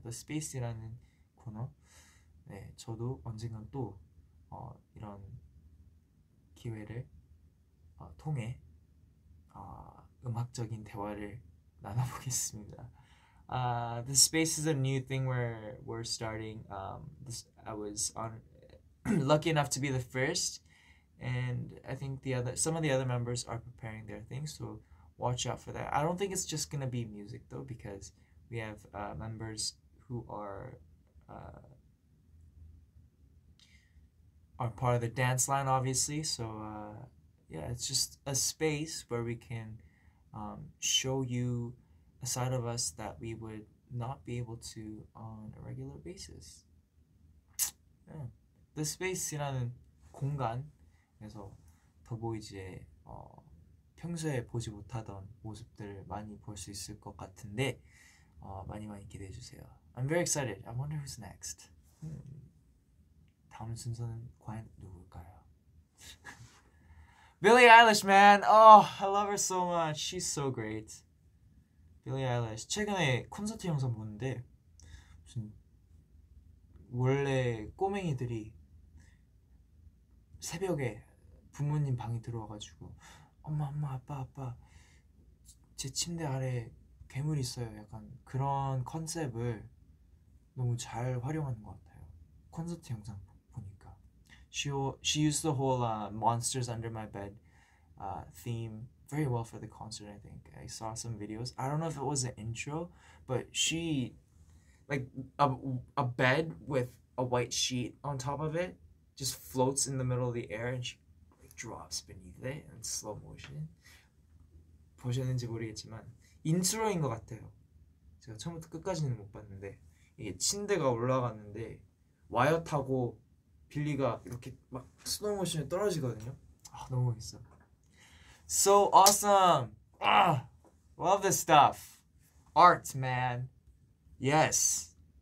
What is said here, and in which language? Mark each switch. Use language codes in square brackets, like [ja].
[ko] The Space라는 코너, 네, 저도 언젠간 또 이런 기회를 통해 음악적인 대화를 나눠보겠습니다. [en] The Space is a new thing where we're starting. I was lucky enough to be the first, and I think some of the other members are preparing their things, so watch out for that. I don't think it's just gonna be music though, because we have members who are are part of the dance line, obviously. So yeah, it's just a space where we can show you a side of us that we would not be able to on a regular basis. Yeah. [ko] The Space이라는 공간에서 더보이즈의 평소에 보지 못하던 모습들을 많이 볼 수 있을 것 같은데 많이 기대해 주세요. [en] I'm very excited. I wonder who's next. [ko] 다음 순서는 과연 누굴까요? [en] Billie Eilish, man. Oh, I love her so much. She's so great. Billie Eilish. [ko] 최근에 콘서트 영상 보는데 무슨 원래 꼬맹이들이 새벽에 부모님 방에 들어와가지고 엄마 아빠 제 침대 아래 괴물이 있어요. 약간 그런 컨셉을 너무 잘 활용하는 것 같아요. 콘서트 영상 보니까 [en] she used the whole monsters under my bed theme very well for the concert. I think I saw some videos. I don't know if it was an intro, but she like a bed with a white sheet on top of it just floats in the middle of the air and she like drops beneath it in slow motion. [ko] 보셨는지 모르겠지만 인트로인 것 같아요. 제가 처음부터 끝까지는 못 봤는데 이게 침대가 올라갔는데 와이어 타고 빌리가 이렇게 막 슬로우 모션에 떨어지거든요. 너무 멋있어. [en] So awesome. Love this stuff. Art, man. Yes.